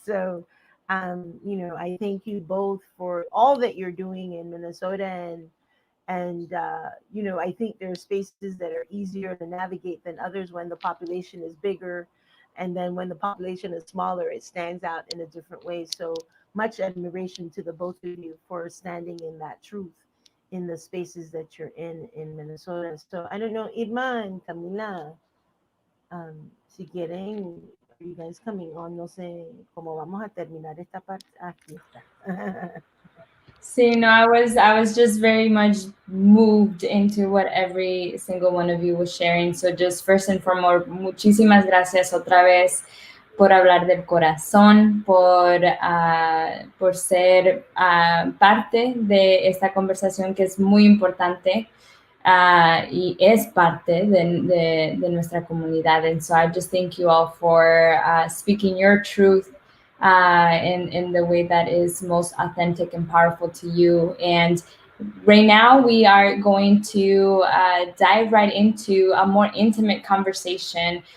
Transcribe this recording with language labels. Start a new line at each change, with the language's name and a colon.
English: So, you know, I thank you both for all that you're doing in Minnesota, and you know, I think there are spaces that are easier to navigate than others when the population is bigger, and then when the population is smaller, it stands out in a different way. So much admiration to the both of you for standing in that truth in the spaces that you're in Minnesota. So I don't know, Irma and Camila,
Spanish: si quieren,
English: are you guys coming on?
Spanish: No sé cómo vamos a terminar esta parte. Aquí está.
English: So, I was just very much moved into what every single one of you was sharing. So just first and foremost,
Spanish: muchísimas gracias otra vez por hablar del corazón, por ser parte de esta conversación que es muy importante. Y es parte de nuestra comunidad.
English: And so I just thank you all for speaking your truth in the way that is most authentic and powerful to you. And right now we are going to dive right into a more intimate conversation.